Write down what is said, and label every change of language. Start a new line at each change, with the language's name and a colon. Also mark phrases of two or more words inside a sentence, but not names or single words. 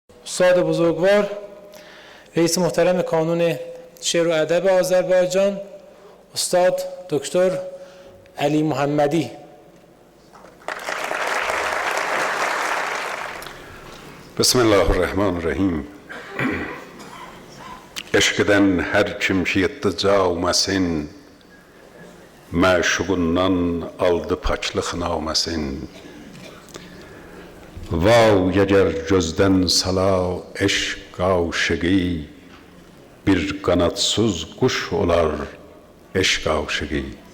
Persian: استاد بزرگوار رئیس محترم کانون شعر و ادب آذربایجان استاد دکتر علی محمدی.
Arabic: بسم الله الرحمن الرحیم.
Azerbaijani: Eşkiden her kim ki yetti cavmesin, məşuqundan aldı paçlıq naməsin. Vav yeger gözdən sala eşq aşıqı, bir qanatsız quş olar eşq aşıqı.